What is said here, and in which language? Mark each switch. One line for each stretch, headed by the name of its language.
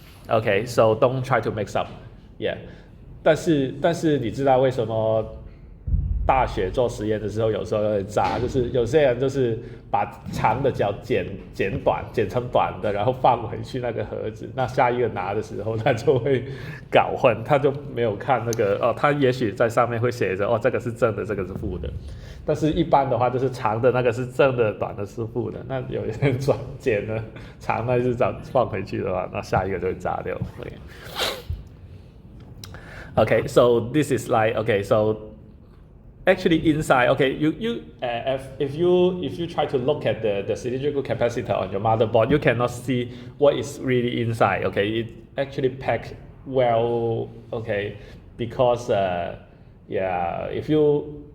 English: Okay, so don't try to mix up. Yeah,
Chinese: 但是你知道为什么大学做实验的时候有时候会炸？就是有些人就是把长的角剪短，剪成短的，然后放回去那个盒子。那下一个拿的时候，他就会搞混，他就没有看那个他也许在上面会写着这个是正的，这个是负的。但是一般的话，就是长的那个是正的，短的是负的。那有人剪了长的是放回去的话，那下一个就会炸掉。
English: Okay, so this is like so actually inside. Okay, if you try to look at the cylindrical capacitor on your motherboard, you cannot see what is really inside. Okay, it actually packed well. Okay, because if you